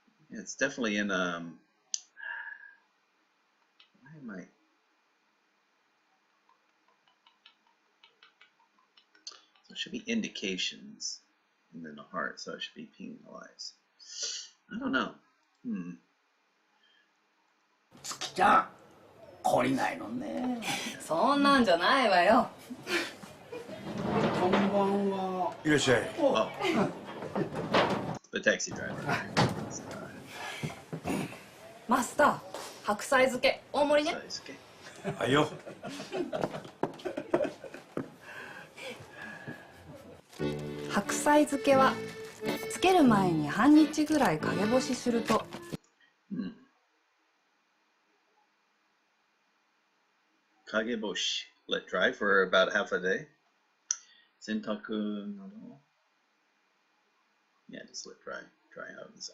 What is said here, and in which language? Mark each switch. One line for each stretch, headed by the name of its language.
English: Yeah, it's definitely in why am I? So it should be indications and then a heart, so it should be penalized. I don't know.
Japanese: 月ちゃん懲りないのね。そんなんじゃないわよ。こんばんは。いらっしゃい。
English: Oh. The taxi driver.
Japanese: マスター、白菜漬け大盛りね。はいよ。白菜漬けはつける前に半日ぐらい陰干しすると。影干し
English: let dry for about half a day.
Japanese: 洗濯など
English: yeah, just let dry out in the sun.